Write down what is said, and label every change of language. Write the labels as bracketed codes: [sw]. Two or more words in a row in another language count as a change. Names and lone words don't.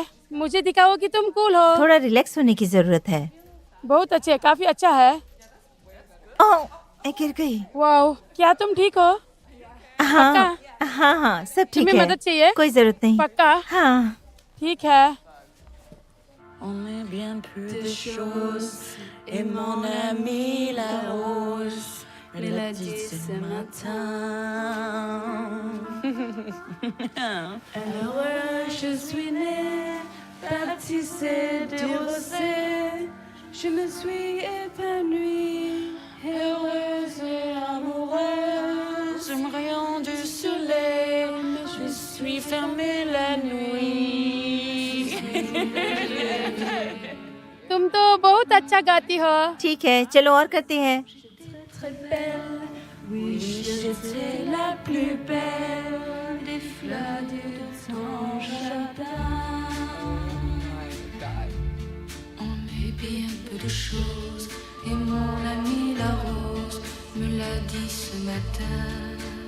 [hi] मुझे दिखाओ कि तुम कूल हो। थोड़ा रिलैक्स होने की जरूरत है। बहुत अच्छे, काफी अच्छा है। ओह, मैं गिर गई। वाओ, क्या तुम ठीक हो? हाँ पक्का? हाँ हाँ, सब ठीक तुम्हें है। मदद चाहिए? कोई जरूरत नहीं। पक्का? हाँ। ठीक है। [fr] On met bien peu de choses, et mon ami la rose me l'a dit ce matin. Alors je suis née, baptisée de rosée, je me suis épanouie, heureuse et amoureuse, me rayant du soleil, je suis fermée la nuit. [hi] तुम तो बहुत अच्छा गाती हो। ठीक है, चलो और करते हैं। [fr] Très belle, oui, j'étais la plus belle des fleurs de ton jardin. On est bien peu de choses, et mon ami la rose me l'a dit ce matin.